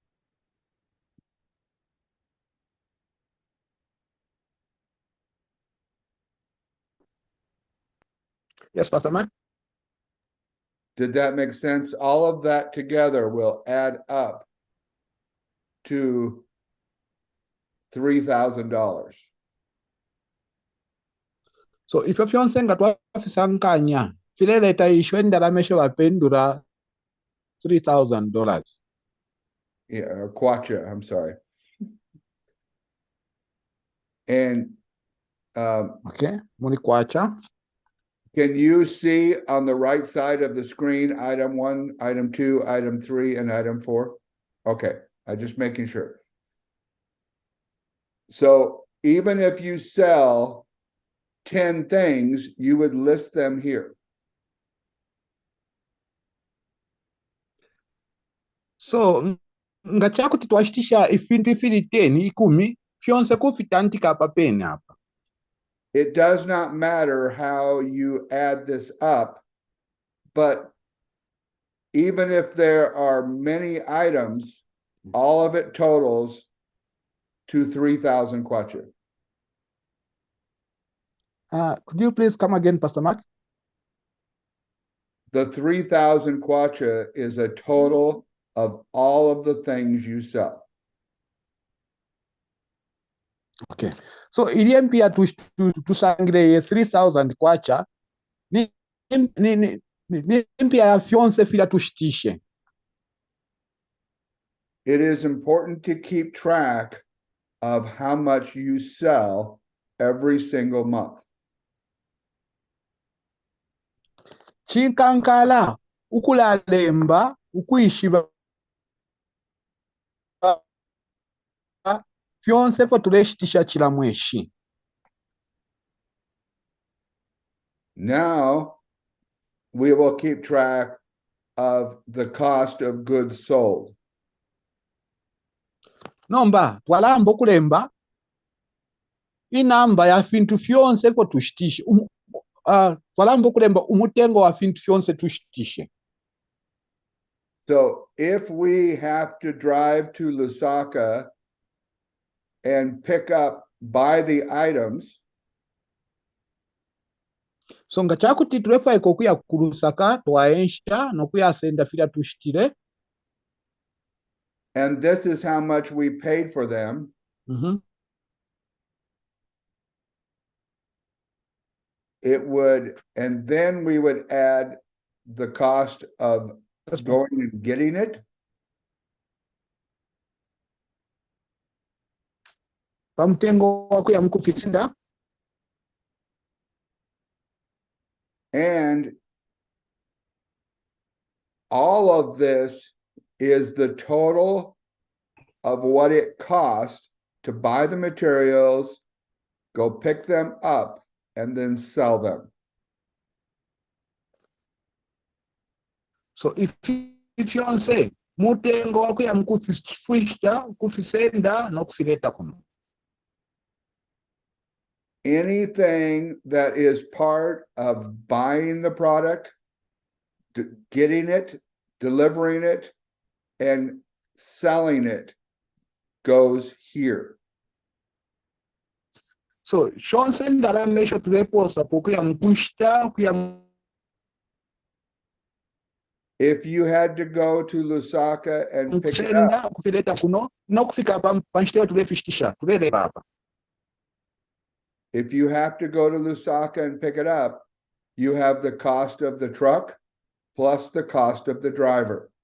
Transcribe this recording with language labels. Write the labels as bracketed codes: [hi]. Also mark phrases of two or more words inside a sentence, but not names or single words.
[en] Yes, Pastor Mark. Did that make sense? All of that together will add up to $3,000. So if [bem] fyonse ngatwafisankanya fileleta ishwe ndalamesho wapendura $3,000. [en] Yeah, or kwacha, I'm sorry. And [bem] okay, muni kwacha. [en] Can you see on the right side of the screen, item 1, item 2, item 3, and item 4? Okay, I'm just making sure. So even if you sell 10 things, you would list them here. [bem] So ngachakuti twashitisha ifintu ifili 10 ikumi fyonse kufitantika papeni apa. [en] It does not matter how you add this up, but even if there are many items, all of it totals to 3,000 kwacha. Could you please come again, Pastor Mark? The 3,000 kwacha is a total of all of the things you sell. Okay. [bem] So iliempia tusangire 3,000 kwacha ni impia ya fyonse fila tushitishe. [en] it is important to keep track of how much you sell every single month. [bem] Chikankala ukulalemba ukuyishiba fyonse fo tuleshitisha chilamweshi. [en] Now we will keep track of the cost of goods sold. [bem] Nomba twalamba okulemba inamba ya fintu fyonse fo tushitishe twalamba okulemba umutengo wa fintu fyonse tushitishe. [en] So if we have to drive to Lusaka and buy the items, [bem] So nga chakuti tulefaika okuya ku Lusaka twaensha nokuyasenda fila tushitire. [en] and this is how much we paid for them, and then we would add the cost of going and getting it. [bem] Pamutengo wakuya mukufisenda. [en] And all of this is the total of what it cost to buy the materials, go pick them up, and then sell them. So if you say [bem] mutengo wakuya mukufisenda kufisenda nokufileta kuno. [en] Anything that is part of buying the product, getting it, delivering it, and selling it goes here. [bem] So shonse ndalamesho tuleposa pokuya mkushita kuya. [en] If you had to go to Lusaka and pick it up, [bem] kufileta kuno nokufika panshiteo tulefishisha tulele baba. [en] If you have to go to Lusaka and pick it up, you have the cost of the truck plus the cost of the driver.